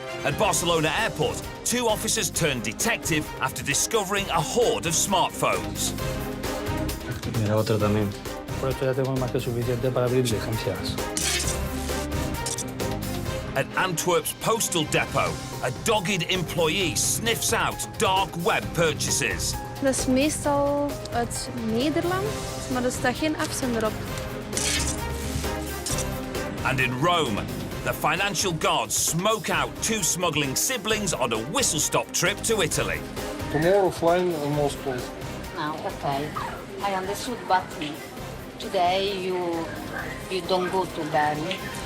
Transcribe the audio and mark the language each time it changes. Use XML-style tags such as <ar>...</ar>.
<en>At Barcelona Airport, 2 officers turned detective after discovering a horde of smartphones.</en> <es>Mira, otro también. Por esto ya tengo más que suficiente para abrir diligencias.</es> <en>At Antwerp's postal depot, a dogged employee sniffs out dark web purchases.</en> <nl>Dat is meestal uit Nederland, maar er staat geen afzender op.</nl> <en>And in Rome, the financial guards smoke out 2 smuggling siblings on a whistle-stop trip to Italy. Tomorrow flying in Moscow. Okay. I understood, but today you don't go to Bari.</en>